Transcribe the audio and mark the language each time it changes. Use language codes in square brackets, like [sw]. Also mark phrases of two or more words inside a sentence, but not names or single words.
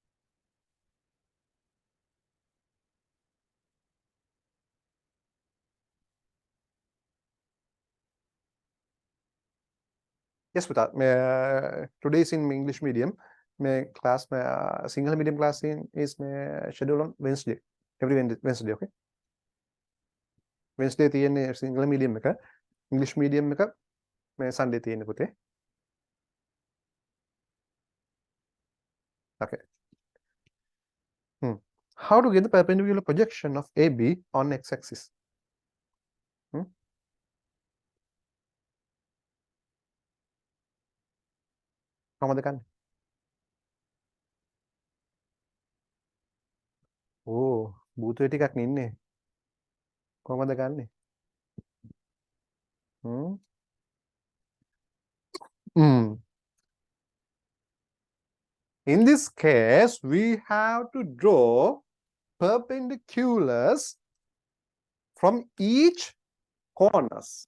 [en] Yes, Puta. Today is in English medium. My class, single medium class is scheduled on Wednesday. Every Wednesday, okay? Wednesday තියෙන්නේ single medium එක. English medium [si] එක මේ Sunday තියෙන්නේ පුතේ. [en] Okay. How to get the perpendicular projection of AB on x-axis? [si] කොහොමද ගන්නේ? භූතය ටිකක් ඉන්නේ. කොහොමද ගන්නේ? [en] In this case, we have to draw perpendiculars from each corners.